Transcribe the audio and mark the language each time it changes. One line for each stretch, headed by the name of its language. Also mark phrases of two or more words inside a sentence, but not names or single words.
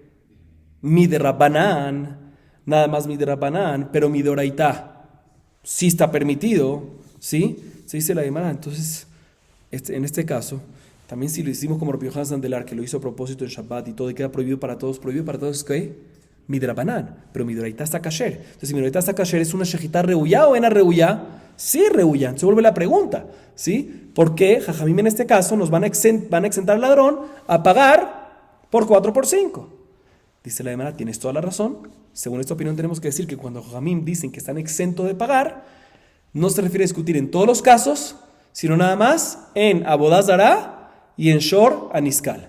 Spanish: Midrabanan, nada más midrabanan, pero midoraita sí está permitido, ¿sí? Se dice la Gemara. Entonces, en este caso, también si lo hicimos como Rabbi Yohanan Sandelar, que lo hizo a propósito en Shabbat y todo, y queda prohibido para todos, ¿qué? Midrabanan, pero midoraita está kasher. Entonces, si midoraita está kasher, ¿es una
Hebrew: shejita reuyá
Spanish: o
Hebrew: ena reuyá?
Spanish: Sí, reuyá. Se vuelve la pregunta, ¿sí? ¿Por qué Jajamim en este caso nos van a exentar al ladrón a pagar por 4 por 5? Dice la Gemara, tienes toda la razón. Según esta opinión tenemos que decir que cuando Jajamim dicen que están exentos de pagar, no se refiere a discutir en todos los casos, sino nada más en Abodá Zará y en
Hebrew: Shor Aniskal.